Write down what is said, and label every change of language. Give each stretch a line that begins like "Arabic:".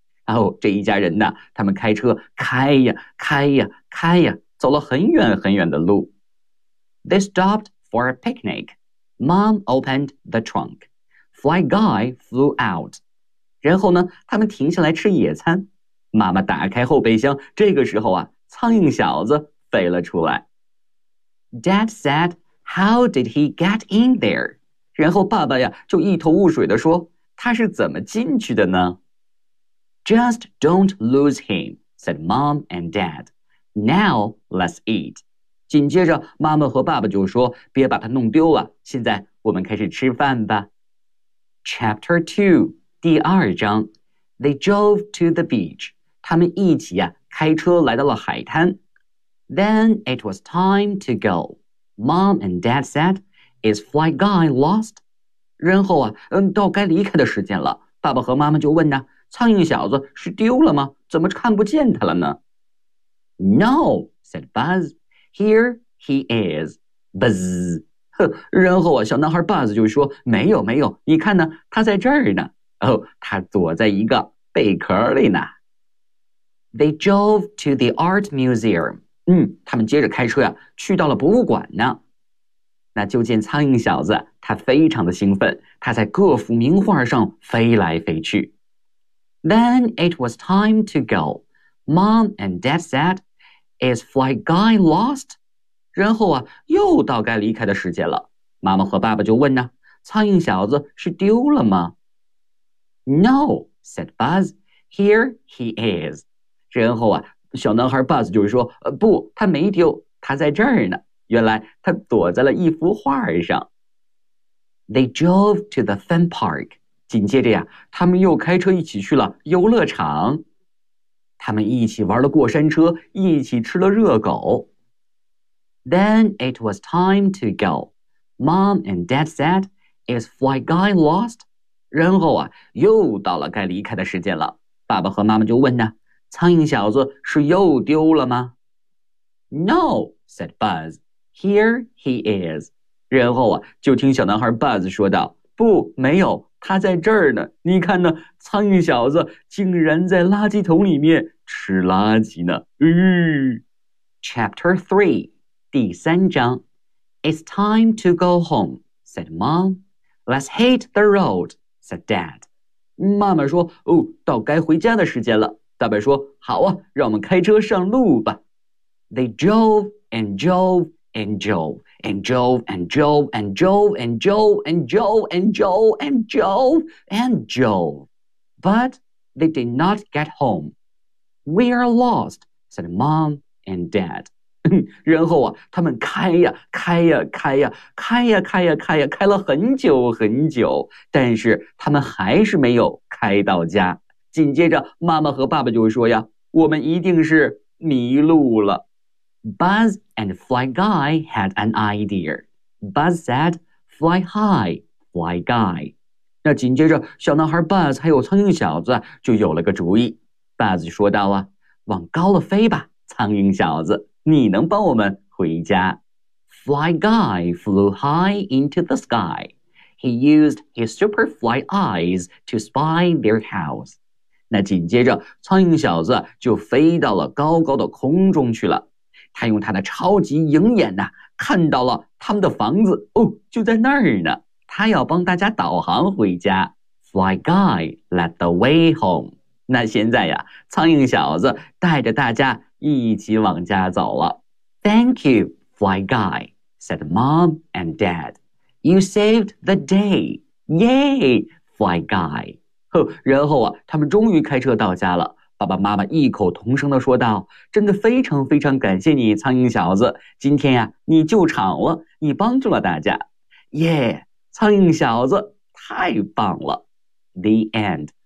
Chinese: 哦，这一家人呢，他们开车开呀开呀开呀，走了很远很远的路。
English: They stopped for a picnic. Mom opened the trunk. Fly guy flew out.
Chinese: 然后呢，他们停下来吃野餐。妈妈打开后备箱，这个时候啊，苍蝇小子飞了出来。
English: Dad said, how did he get in there?
Chinese: 然后爸爸呀，就一头雾水地说，他是怎么进去的呢？
English: Just don't lose him, said mom and dad. Now let's eat.
Chinese: 紧接着妈妈和爸爸就说，别把他弄丢了，现在我们开始吃饭吧。
English: Chapter 2,
Chinese: 第二章。
English: They drove to the beach.
Chinese: 他们一起呀、啊、开车来到了海滩。
English: Then it was time to go. Mom and Dad said, "Is Fly Guy lost?"
Chinese: 然后啊，到该离开的时间了。爸爸和妈妈就问呢、啊：“苍蝇小子是丢了吗？怎么看不见他了呢？”
English: No, said Buzz. Here he is. Buzz.
Chinese: 然后啊，小男孩 Buzz 就说：“没有，没有，你看呢，他在这儿呢。” 哦，他躲在一个贝壳里呢。
English: They drove to the art museum.
Chinese: 嗯，他们接着开车呀、啊，去到了博物馆呢。那就见苍蝇小子，他非常的兴奋，他在各幅名画上飞来飞去。
English: Then it was time to go. Mom and Dad said, "Is Fly Guy lost?"
Chinese: 然后啊，又到该离开的时间了。妈妈和爸爸就问呢：“苍蝇小子是丢了吗？”
English: No, said Buzz. Here he is.
Chinese: 然后啊，小男孩 Buzz 就说，不，他没丢，他在这儿呢。原来他躲在了一幅画上。
English: They drove to the fun park.
Chinese: 紧接着呀、啊，他们又开车一起去了游乐场。他们一起玩了过山车，一起吃了热狗。
English: Then it was time to go. Mom and Dad said, "Is Fly Guy lost?"
Chinese: 然后啊，又到了该离开的时间了。爸爸和妈妈就问呢：“苍蝇小子是又丢了吗？”
English: No, said Buzz. Here he is.
Chinese: 然后啊，就听小男孩 Buzz 说道：“不，没有，他在这儿呢。你看呢，苍蝇小子竟然在垃圾桶里面吃垃圾呢。”
English: Chapter 3,
Chinese: 第三章。
English: It's time to go home, said Mom. Let's hit the road. said Dad.
Chinese: 妈妈说，哦，到该回家的时间了。爸爸说，好啊，让我们开车上路吧。
English: They drove and drove and drove and drove and drove and drove and drove and drove and drove and drove and drove. But they did not get home. We are lost, said Mom and Dad.
Chinese: 然后啊，他们开呀开呀开呀开呀开呀开呀开了很久很久，但是他们还是没有开到家。紧接着妈妈和爸爸就说呀，我们一定是迷路了。
English: Buzz and Fly Guy had an idea. Buzz said, fly high, fly guy.
Chinese: 那紧接着小男孩 Buzz 还有苍蝇小子就有了个主意。 Buzz 说道啊，往高了飞吧，苍蝇小子。你能帮我们回家。
English: Fly guy flew high into the sky. He used his super fly eyes to spy their house.
Chinese: 那紧接着苍蝇小子就飞到了高高的空中去了。他用他的超级鹰眼呢、啊、看到了他们的房子，哦，就在那儿呢。他要帮大家导航回家。
English: Fly guy led the way home.
Chinese: 那现在呀，苍蝇小子带着大家一起往家走了。
English: Thank you, Fly Guy, said Mom and Dad. You saved the day. Yay, Fly Guy.
Chinese: 然后啊，他们终于开车到家了。爸爸妈妈异口同声地说道，真的非常非常感谢你，苍蝇小子。今天啊，你救场了，你帮助了大家。耶，苍蝇小子太棒了。
English: The end.